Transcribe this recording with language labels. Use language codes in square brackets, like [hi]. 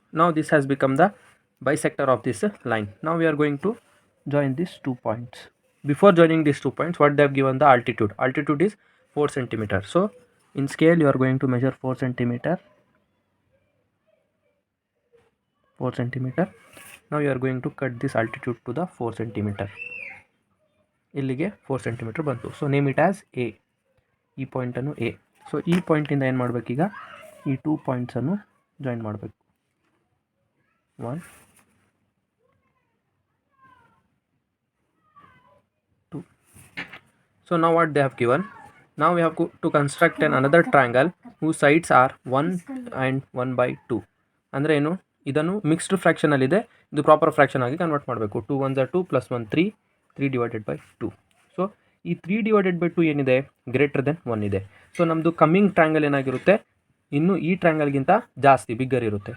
[en] Now this has become the bisector of this line. Now we are going to join these 2 points. Before joining these 2 points, what they have given the altitude. Altitude is 4 centimeter. So in scale you are going to measure 4 centimeter. 4 centimeter. Now you are going to cut this altitude to the 4 centimeter. [kn] ಇಲ್ಲಿಗೆ 4 centimeter ಬಂತು. [en] So name it as A. [kn] ಈ ಪಾಯಿಂಟನ್ನು A. So ಈ ಪಾಯಿಂಟಿಂದ ಏನು ಮಾಡಬೇಕೀಗ, ಈ 2 ಪಾಯಿಂಟ್ಸನ್ನು join ಮಾಡಬೇಕು. 1 2. [en] So now what they have given, now we have to construct another triangle whose sides are 1 and 1/2. [kn] ಅಂದರೆ ಏನು, ಇದನ್ನು ಮಿಕ್ಸ್ಡ್ ಫ್ರ್ಯಾಕ್ಷನಲ್ಲಿದೆ, ಇದು ಪ್ರಾಪರ್ ಫ್ರ್ಯಾಕ್ಷನ್ ಆಗಿ ಕನ್ವರ್ಟ್ ಮಾಡಬೇಕು. 2 1 2 + 1 3 3/2. ಸೊ ಈ 3/2 ಏನಿದೆ [en] greater than [kn] 1 ಇದೆ. ಸೊ ನಮ್ಮದು ಕಮ್ಮಿಂಗ್ ಟ್ರಯಾಂಗಲ್ ಏನಾಗಿರುತ್ತೆ, ಇನ್ನು ಈ ಟ್ರಯಾಂಗಲ್ಗಿಂತ ಜಾಸ್ತಿ ಬಿಗ್ಗರ್ ಇರುತ್ತೆ.